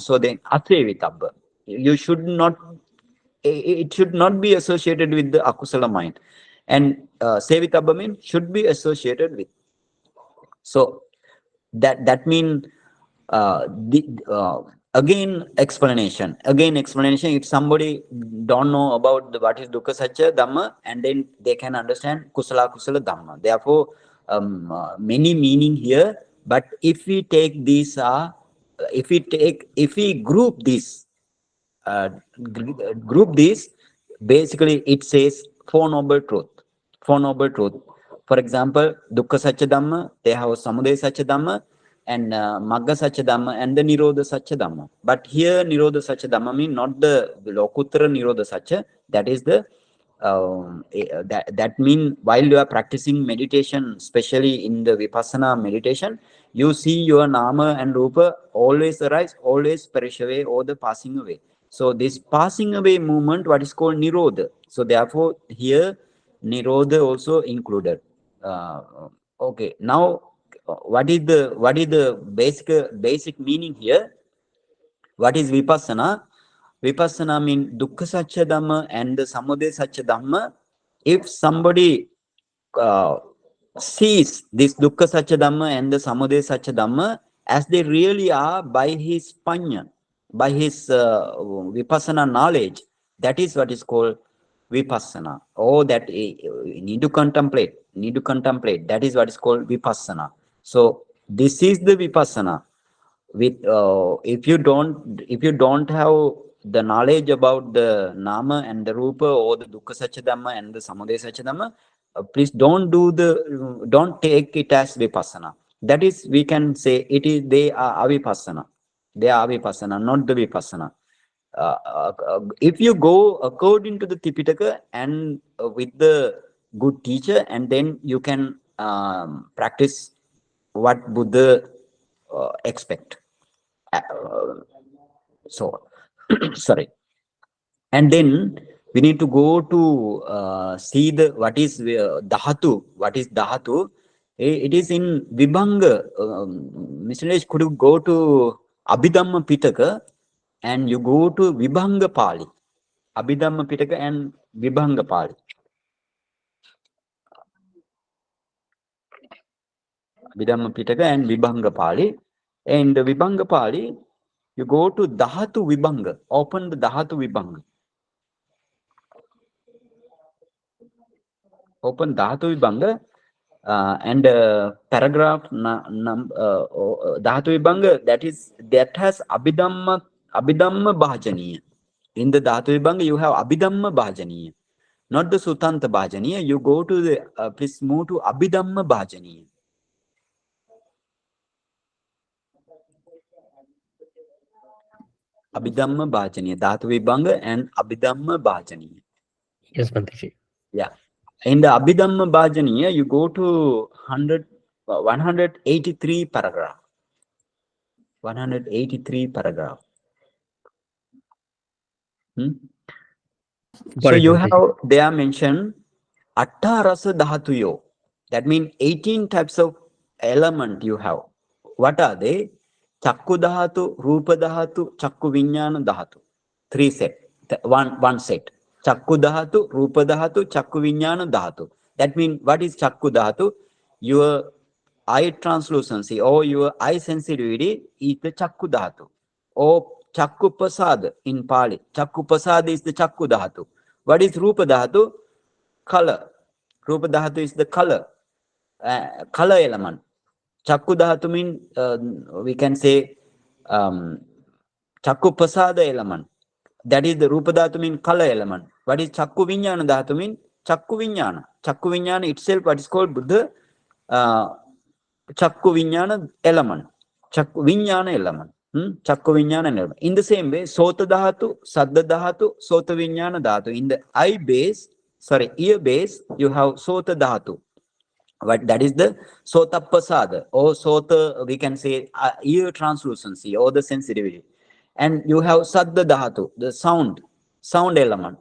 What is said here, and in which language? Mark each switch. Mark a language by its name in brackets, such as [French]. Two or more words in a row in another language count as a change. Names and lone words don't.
[English] So then asevitabba, it should not be associated with the akusala mind. And sevitabba means should be associated with. So that means Again explanation. If somebody don't know about what is [Pali] dukkha satya dhamma, [English] and then they can understand [Pali] kusala dhamma. [English] Therefore, many meaning here. But if we take these, if we group this, uh, basically it says four noble truth. Four noble truth. For example, [Pali] dukkha satya dhamma, [English] they have [Pali] samudaya satya dhamma, and magga satya dhamma, [English] and the [Pali] nirodha satya dhamma. [English] But here [Pali] nirodha satya dhamma [English] mean not the [Pali] lokuttara nirodha satya. [English] That is the that mean while you are practicing meditation, especially in the vipassana meditation, you see your nama and rupa always arise, always perish away, or the passing away. So this passing away movement, what is called nirodha. So therefore here nirodha also included. Okay, now what is the basic meaning here? What is vipassana? Vipassana means [Pali] dukkha satya dhamma [English] and the [Pali] samudaya satya dhamma. [English] If somebody uh, sees this [Pali] dukkha satya dhamma [English] and the [Pali] samudaya satya dhamma [English] as they really are by his panya, by his vipassana knowledge, that is what is called vipassana. Or that need to contemplate, That is what is called vipassana. So this is the vipassana. With if you don't have the knowledge about the nama and the rupa or the [Pali] dukkha satya dhamma [English] and the [Pali] samudaya satya dhamma, [English] please don't take it as vipassana. That is, we can say they are avipassana. They are avipassana, not the vipassana. If you go according to the Tipitaka and with the good teacher, and then you can practice what Buddha expect. So, sorry. And then we need to go to see the what is dhatu. What is dhatu? It is in Vibhanga. Mr. Naresh, could you go to Abhidhamma Pitaka and you go to Vibhanga Pali? Abhidhamma Pitaka and Vibhanga Pali. Abhidhamma Pitaka and Vibhanga Pali. And the Vibhanga Pali, you go to Dhatu Vibhanga. Open the Dhatu Vibhanga. Open Dhatu Vibhanga and paragraph Dhatu Vibhanga, that has Abhidhamma Bhajaniya. In the Dhatu Vibhanga, you have Abhidhamma Bhajaniya, not the Sutanta Bhajaniya. You go to the please move to Abhidhamma Bhajaniya. Abhidhamma Bhajaniya, Dhatu Vibhanga and Abhidhamma Bhajaniya. Yes, Bhanteji. Yeah. In the Abhidhamma Bhajaniya, you go to 183 paragraph. 183 paragraph. So you have, they are mentioned [Pali] Atta Rasa Dhatuyo. [English] That means 18 types of element you have. What are they? [Pali] Chakku Dhatu, Rupa Dhatu, Chakku Vinyana Dhatu. [English] Three set. One set. [Pali] Chakku Dhatu, Rupa Dhatu, Chakku Vinyana Dhatu. [English] That means what is [Pali] Chakku Dhatu? [English] Your eye translucency or your eye sensitivity is the [Pali] Chakku Dhatu. [English] Or [Pali] Chakku Pasad [English] in Pali. [Pali] Chakku Pasad [English] is the [Pali] Chakku Dhatu. [English] What is [Pali] Rupa Dhatu? [English] Color. [Pali] Rupa Dhatu [English] is the color. Color element. [Pali] Chakku Dhatu [English] means we can say [Pali] Chakku Pasada [English] element. That is the [Pali] Rupa Dhatu [English] means color element. What is [Pali] Chakku Vinyana Dhatu [English] means? [Pali] Chakku Vinyana. Chakku Vinyana [English] itself, what is called Buddha? [Pali] Chakku Vinyana element. Chakku Vinyana element. Chakku Vinyana [English] element. In the same way, [Pali] Sota Dhatu, Saddha Dhatu, Sota Vinyana Dhatu. [English] In the ear base, you have [Pali] Sota Dhatu. [English] But that is the [Pali] Sota Pasada [English] or Sota, we can say ear translucency or the sensitivity. And you have [Pali] Saddha Dhatu, [English] the sound element.